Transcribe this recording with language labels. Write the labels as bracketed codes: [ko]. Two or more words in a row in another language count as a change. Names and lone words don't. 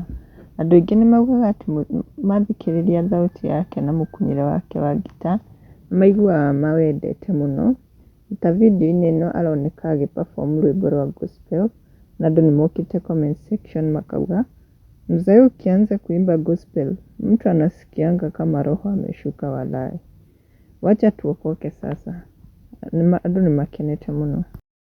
[ki] Andũ aingĩ nĩ maugaga atĩ mathikĩrĩria thauti yake na mũkunyĩre wake wa ngita maiguaga mawendete mũno. Ta video-inĩ ĩno aroneka agĩ-perform rwĩmbo rwa gospel na andũ nĩ mokĩte [en] comment section [ki] makauga [sw] mzee ukianza kuimba gospel mtu anasikianga kama roho ameshuka walai. Wacha tuokoke sasa. [ki] Andũ nĩ makenete mũno.